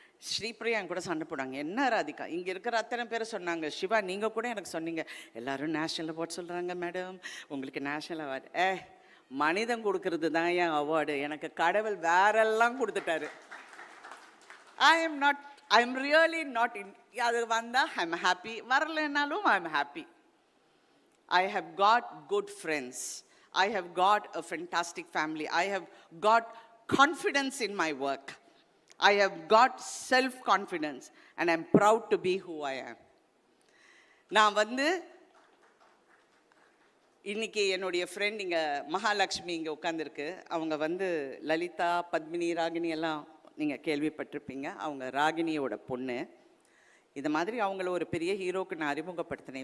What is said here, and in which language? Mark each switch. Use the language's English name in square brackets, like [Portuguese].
[Tamil] ஸ்ரீபிரியா என் கூட சண்டை போடுவாங்க, என்ன ராதிகா இங்கே இருக்கிற அத்தனை பேர் சொன்னாங்க, சிவா நீங்கள் கூட எனக்கு சொன்னீங்க எல்லோரும் நேஷ்னல் அவார்ட் சொல்கிறாங்க மேடம், உங்களுக்கு நேஷ்னல் அவார்டு. மனிதன் கொடுக்கறது தான் என் அவார்டு, எனக்கு கடவுள் வேறெல்லாம் கொடுத்துட்டாரு. [English] I am really not in. [Tamil] அது வந்தால் [English] I am happy, [Tamil] வரலைன்னாலும் [English] I am happy. I have got good friends. I have got a fantastic family. I have got confidence in my work. I have got self-confidence and I'm proud to be who I am. [Tamil] நான் வந்து இன்னைக்கு என்னுடைய friend இங்கே மகாலட்சுமி இங்கே உட்காந்துருக்கு. அவங்க வந்து லலிதா, பத்மினி, ராகினி எல்லாம் நீங்கள் கேள்விப்பட்டிருப்பீங்க. அவங்க ராகினியோட பொண்ணு. இது மாதிரி அவங்கள ஒரு பெரிய ஹீரோக்கு நான் அறிமுகப்படுத்தினேன்.